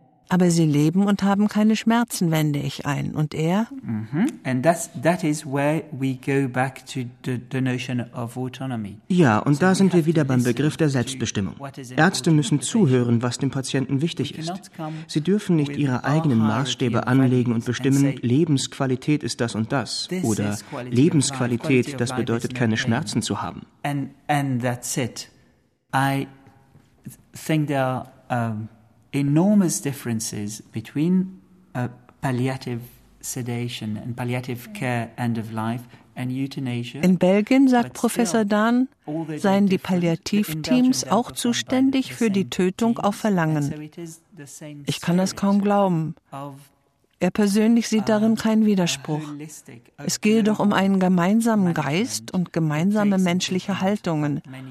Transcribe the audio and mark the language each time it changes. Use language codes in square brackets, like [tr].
[de] Aber sie leben und haben keine Schmerzen, wende ich ein. Und er? Mm-hmm. [en] And that is where we go back to the notion of autonomy. [de] Ja, und da sind wir wieder beim Begriff der Selbstbestimmung. Ärzte müssen zuhören, was dem Patienten wichtig ist. Sie dürfen nicht ihre eigenen Maßstäbe anlegen und bestimmen, Lebensqualität ist das und das. Oder Lebensqualität, das bedeutet, keine Schmerzen zu haben. [en] And that's it. I think there are enormous differences between palliative sedation and palliative care end of life and euthanasia. [de] In Belgien, sagt Professor Dahn, seien die Palliativteams auch zuständig für die Tötung auf Verlangen. Ich kann das kaum glauben. Er persönlich sieht darin keinen Widerspruch. Es gehe doch um einen gemeinsamen Geist und gemeinsame menschliche Haltungen.